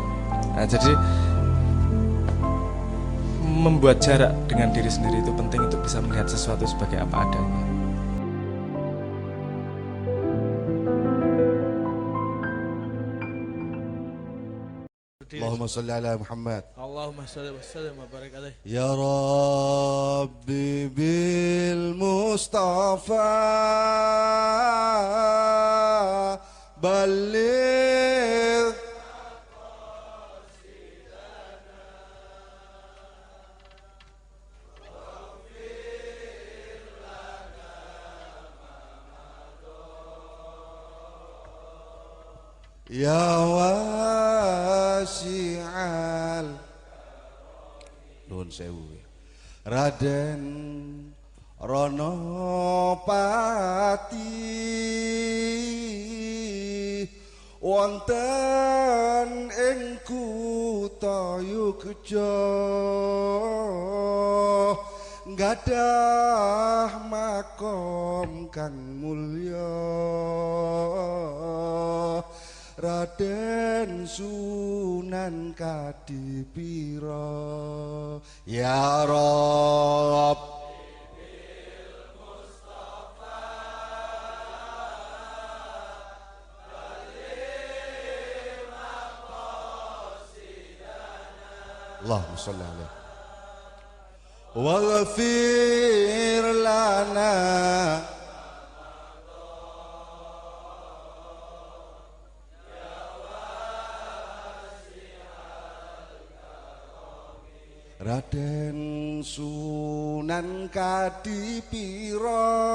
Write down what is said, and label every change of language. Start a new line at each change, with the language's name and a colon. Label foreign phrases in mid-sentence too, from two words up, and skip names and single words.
Indonesian: Nah, jadi membuat jarak dengan diri sendiri itu penting untuk bisa melihat sesuatu sebagai apa adanya.
Arabic: اللهم صل على محمد. اللهم صل وسلم وبارك عليه. يا ربي بالمصطفى بلغ يا واسع
Javanese: nuwun sewu Raden Ronopati wonten ing kutha Yogya nggadah makom kang mulya
Arabic: Raden Sunan Kadipira يا رب اللهم صل عليه واغفر لنا Raden Sunan Kadipira